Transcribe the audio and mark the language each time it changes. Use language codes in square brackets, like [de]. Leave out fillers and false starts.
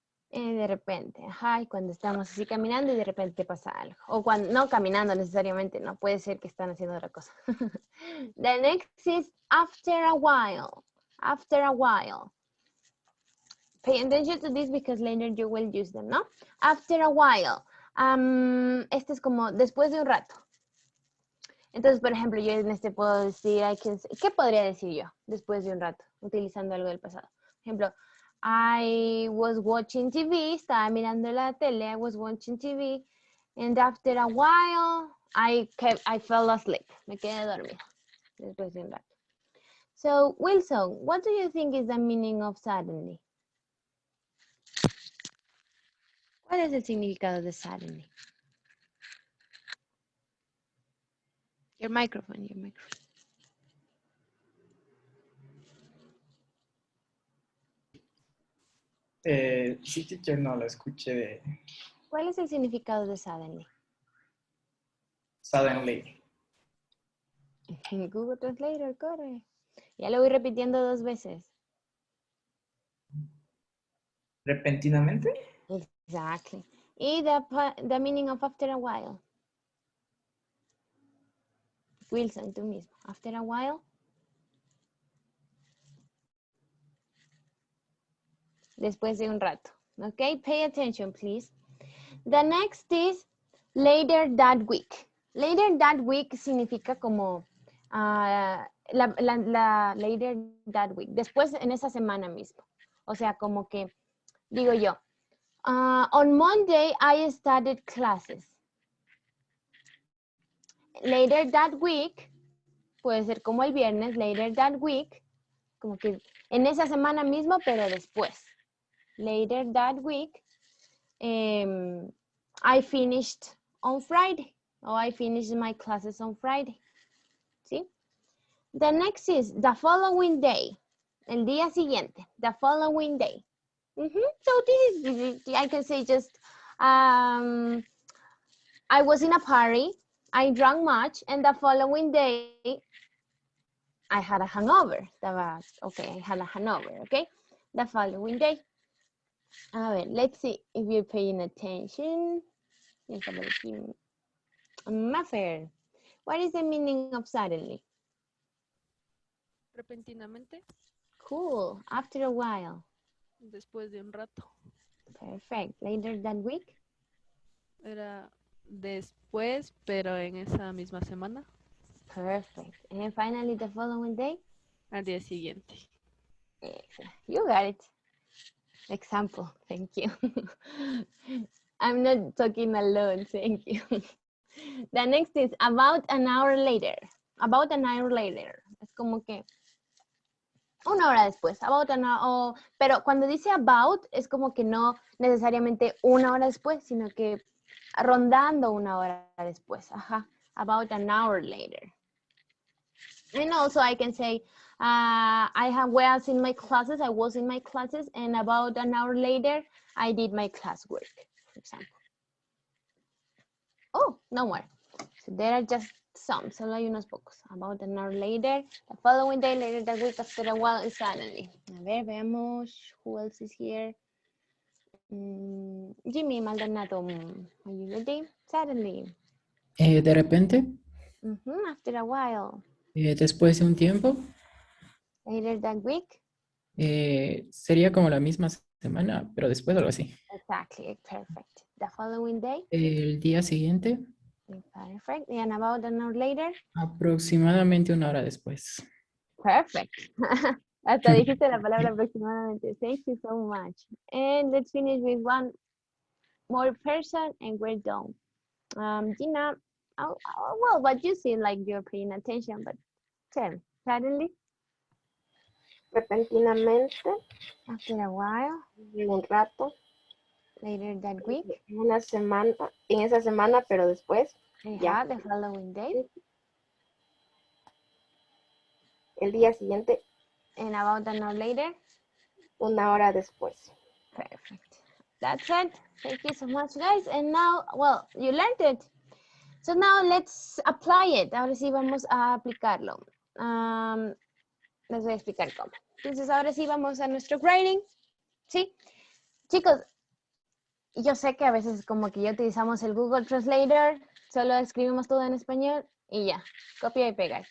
[es] De repente, ajá, y cuando estamos así caminando y de repente pasa algo. O cuando, no caminando necesariamente, no, puede ser que están haciendo otra cosa. [en] The next is after a while. After a while. Pay attention to this because later you will use them, [es] ¿no? [en] After a while. [es] Este es como después de un rato. Entonces, por ejemplo, yo en este puedo decir, ¿qué podría decir yo después de un rato? Utilizando algo del pasado. Por ejemplo, [en] I was watching TV, [es] estaba mirando la tele, [en] I was watching TV, and after a while, I fell asleep. [es] Me quedé dormido después de un rato. [en] So, Wilson, what do you think is the meaning of suddenly? [es] ¿Cuál es el significado de suddenly? [en] Your microphone, your microphone. [es] Sí, teacher, no, la escuché. ¿Cuál es el significado de suddenly? [en] Suddenly. [es] Google Translator, corre. Ya lo voy repitiendo 2 veces. ¿Repentinamente? [en] Exactly. [es] Y [en] the meaning of after a while. Wilson, [es] tú mismo. [en] After a while. [es] Después de un rato. [en] Okay, pay attention, please. The next is later that week. Later that week [es] significa como [en] later that week. [es] Después en esa semana mismo. O sea, como que digo yo. [en] On Monday, I started classes. Later that week, [es] puede ser como el viernes, [en] later that week, [es] como que en esa semana mismo, pero después. [en] Later that week, I finished on Friday, or I finished my classes on Friday. [es] ¿Sí? [en] The next is the following day, el día siguiente, the following day. So this is, I can say just, I was in a party, I drank much, and the following day, I had a hangover. I had a hangover, okay? The following day. [es] A ver, [en] let's see if you're paying attention. Let's have a look here. Maffer, what is the meaning of suddenly? [es] Repentinamente, [en] Cool, after a while. [es] después de un rato. [en] Perfect, later that week. [es] Era después, pero en esa misma semana. [en] Perfect, and finally the following day. [es] Al día siguiente. [en] Excellent. You got it. Example, thank you. I'm not talking alone, thank you. The next is about an hour later. About an hour later. [es] Es como que una hora después. [en] About an hour, [es] pero cuando dice about, es como que no necesariamente una hora después, sino que rondando una hora después. [en] Ajá. About an hour later. And also I can say, I was in my classes, and about an hour later, I did my classwork, for example. Oh, no more. So there are just some, [es] solo hay unos pocos. [en] About an hour later, the following day, later that week, after a while, is suddenly. [es] A ver, veamos, [en] who else is here? Jimmy Maldonado, are you ready? Suddenly. [es] De repente, [en] After a while. [es] después de un tiempo, [en] Later that week. [es] sería como la misma semana, pero después algo así. [en] Exactly, perfect. The following day. [es] El día siguiente, [en] Perfect. And about an hour later. [es] aproximadamente una hora después. [en] Perfect. [es] Hasta dijiste la palabra aproximadamente. [en] Thank you so much. And let's finish with one more person and we're done. Gina, well, but you seem like you're paying attention, but tell me, suddenly? [es] Repentinamente. [en] After a while. [es] Un rato. [en] Later that week. [es] Una semana, en esa semana, pero después. [en] Ya. The following day. [es] El día siguiente. [en] And about an hour later. [es] Una hora después. [en] Perfect. That's it. Thank you so much, guys. And now, well, you learned it. So now let's apply it. [es] Ahora sí vamos a aplicarlo. Les voy a explicar cómo. Entonces, ahora sí vamos a nuestro grading. ¿Sí? Chicos, yo sé que a veces como que ya utilizamos el Google Translator, solo escribimos todo en español y ya, copia y pega.